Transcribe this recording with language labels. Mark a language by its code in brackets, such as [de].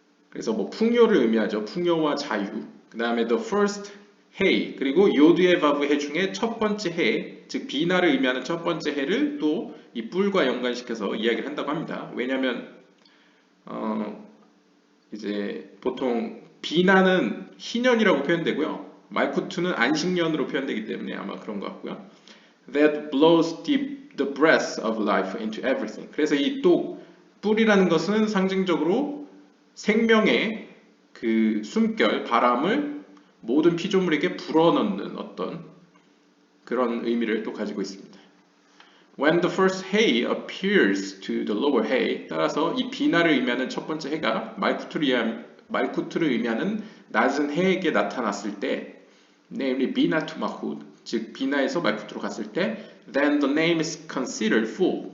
[ko] 그래서 뭐 풍요를 의미하죠. 풍요와 자유. 그 다음에 [en] the first [ko] 해, 그리고 요드의 바브 해 중에 첫 번째 해, 즉 비나를 의미하는 첫 번째 해를 또 이 뿔과 연관시켜서 이야기를 한다고 합니다. 왜냐하면 이제 보통 비나는 희년이라고 표현되고요. 말쿠투는 안식년으로 표현되기 때문에 아마 그런 것 같고요. [en] That blows the breath of life into everything. [ko] 그래서 이 또 뿔이라는 것은 상징적으로 생명의 그 숨결, 바람을 모든 피조물에게 불어넣는 어떤 그런 의미를 또 가지고 있습니다. [en] When the first hay appears to the lower hay, [ko] 따라서 이 비나를 의미하는 첫 번째 해가 말쿠투를 의미하는 낮은 해에게 나타났을 때, namely 비나 투 마훗, 즉 비나에서 말쿠투로 갔을 때, [en] then the name is considered full.